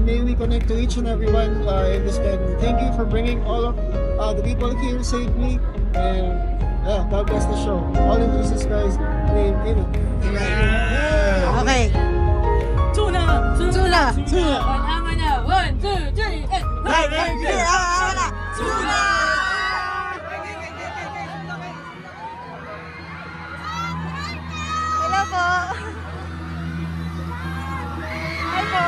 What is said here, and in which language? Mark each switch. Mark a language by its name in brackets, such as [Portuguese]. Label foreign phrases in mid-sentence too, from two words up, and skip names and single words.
[English] really connect to each and everyone in this venue. Thank you for bringing all of the people here safely, and God bless the show. All in Jesus Christ's name, amen. Okay. Tuna! Tuna! Tuna! Ama na! 1, 2, 3, Tuna! Hello po! Hi po!